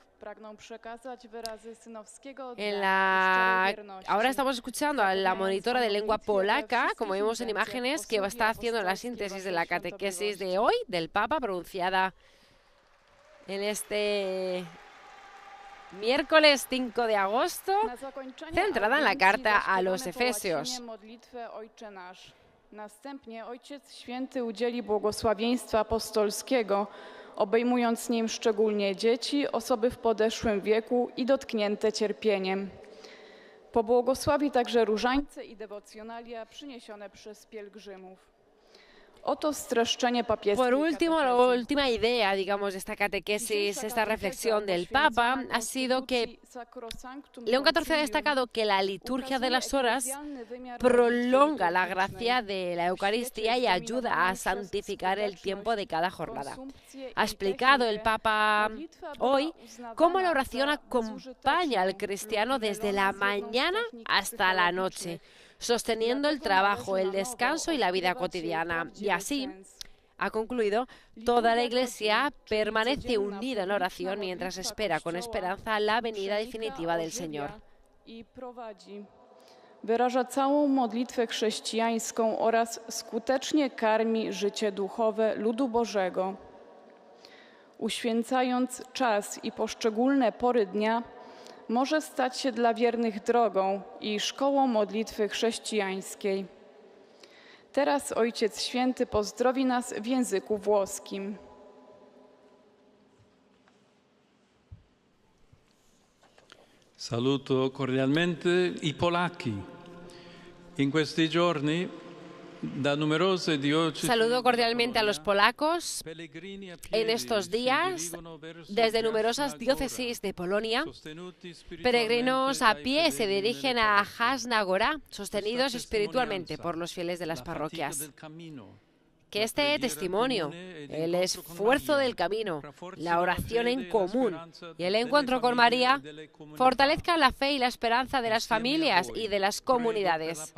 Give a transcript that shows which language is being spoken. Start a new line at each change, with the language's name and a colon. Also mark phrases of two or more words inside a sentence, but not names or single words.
Spanish: Ahora estamos escuchando a la monitora de lengua polaca, como vemos en imágenes, que está haciendo la síntesis de la catequesis de hoy, del Papa, pronunciada en este miércoles 5 de agosto, centrada en la carta a los Efesios.
Polish: Następnie Ojciec Święty udzieli błogosławieństwa apostolskiego, obejmując nim szczególnie dzieci, osoby w podeszłym wieku i dotknięte cierpieniem. Pobłogosławi także różańce i dewocjonalia przyniesione przez pielgrzymów.
Spanish: Por último, la última idea, digamos, de esta catequesis, esta reflexión del Papa, ha sido que León XIV ha destacado que la liturgia de las horas prolonga la gracia de la Eucaristía y ayuda a santificar el tiempo de cada jornada. Ha explicado el Papa hoy cómo la oración acompaña al cristiano desde la mañana hasta la noche, sosteniendo el trabajo, el descanso y la vida cotidiana. Y así, ha concluido, toda la Iglesia permanece unida en oración mientras espera con esperanza la venida definitiva del Señor.
Polish: Wyraża całą modlitwę chrześcijańską oraz skutecznie karmi życie duchowe ludu Bożego. uświęcając czas i poszczególne pory dnia, może stać się dla wiernych drogą i szkołą modlitwy chrześcijańskiej. Teraz Ojciec Święty pozdrowi nas w języku włoskim.
Italian: Saluto cordialmente i polacchi. In questi giorni, da numerose diocesi,
Spanish: Saludo cordialmente a los polacos. En estos días, desde numerosas diócesis de Polonia, peregrinos a pie se dirigen a Jasna Gora, sostenidos espiritualmente por los fieles de las parroquias. Que este testimonio, el esfuerzo del camino, la oración en común y el encuentro con María fortalezcan la fe y la esperanza de las familias y de las comunidades.